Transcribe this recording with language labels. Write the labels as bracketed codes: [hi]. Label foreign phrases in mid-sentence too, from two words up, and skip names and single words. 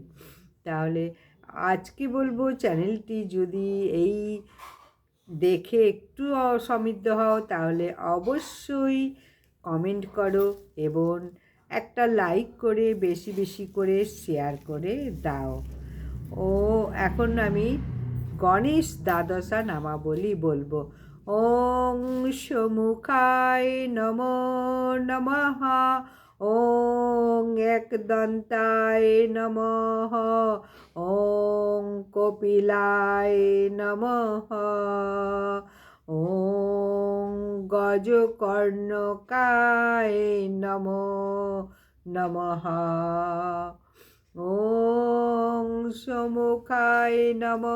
[bn] তাহলে আজকে বলবো, চ্যানেলটি যদি এই দেখে একটু সমৃদ্ধ হও তাহলে অবশ্যই কমেন্ট করো এবং একটা লাইক করে বেশি বেশি করে শেয়ার করে দাও। ও এখন আমি গণেশ দ্বাদশা নামাবলী বলবো। [sa] ওং সমুখায় নমো নমঃ, ওং একদন্তায় নমঃ, ওং কপিলায় নমঃ, ওং গজকর্ণকায় নমো নমঃ, ওং সমুখায় নমো